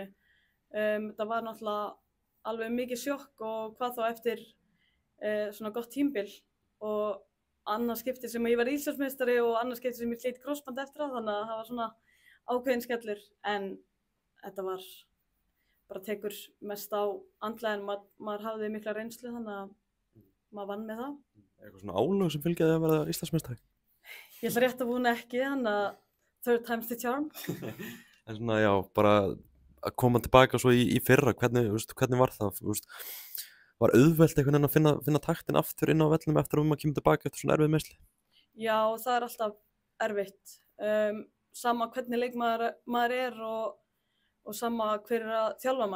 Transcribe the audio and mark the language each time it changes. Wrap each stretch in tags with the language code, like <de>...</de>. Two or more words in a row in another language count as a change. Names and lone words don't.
<is>Það var náttúrulega alveg mikið sjokk og hvað þá eftir svona gott tímabil og annað skipti sem ég var Íslandsmeistari og annað skipti sem ég slít krossband eftir þannig að það var svona ákveðin skellur en þetta var bara tekur mest á andlega en maður hafði mikla reynslu þannig að maður vann með það. Eitthvað svona álög sem fylgjaði að verða Íslandsmeistari? Ég ætla rétt að vona ekki, þannig að</is> <en>third time's the charm.</en> <is>En svona já, bara að koma tilbaka svo í fyrra, hvernig var það? Var auðvelt einhvern veginn að finna taktin aftur inn á vellinum eftir að maður kemur tilbaka eftir svona erfið meiðsli? Já, það er alltaf erfitt. Sama hvernig leikmaður er og sama hver er að þjálfa mann.</is>